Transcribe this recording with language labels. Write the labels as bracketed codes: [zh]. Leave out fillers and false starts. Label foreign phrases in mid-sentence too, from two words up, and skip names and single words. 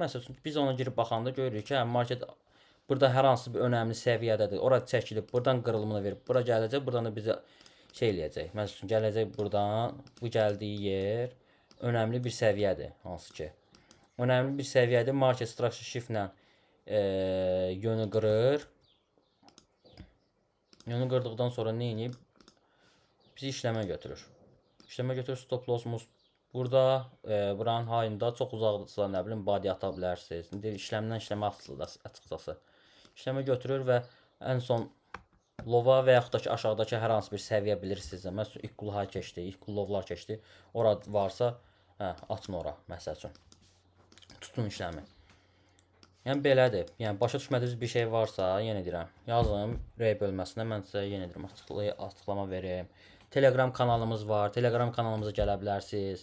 [az] Məsəl üçün biz ona girib baxanda görürük ki, market burada hər hansı bir önəmli səviyyədədir. Ora çəkilib, buradan qırılımını verib, bura gələcək, buradan da bizə şey eləyəcək. Məsəl üçün gələcək buradan, bu gəldiyi yer önəmli bir səviyyədir, hansı ki. Önəmli bir səviyyədir. [en] Market structure shift [az] ilə yönü qırır. Yönü qırdıqdan sonra nə edib? Bizi işləmə götürür. İşləmə götürür, [en] stop loss'umuz [az] burada, buranın high-ında çox uzaqdırsa, nə bilim, body ata bilərsiniz. İşləmdən işləmə açıqcası. İşləmə götürür və ən son lova və yaxud da ki, aşağıdakı hər hansı bir səviyyə bilirsinizsə, məsələn, [en] equal high [az] keçdi, [en] equal lowlar [az] keçdi, ora varsa, atın ora, məsəl üçün. Tutun işləmi. Yəni belədir. Yəni başa düşmədiyiniz bir şey varsa, yenə deyirəm, yazın R bölməsinə, mən sizə yenə deyirəm, açıqlama verim. Telegram kanalımız var. Telegram kanalımıza gələ bilərsiniz.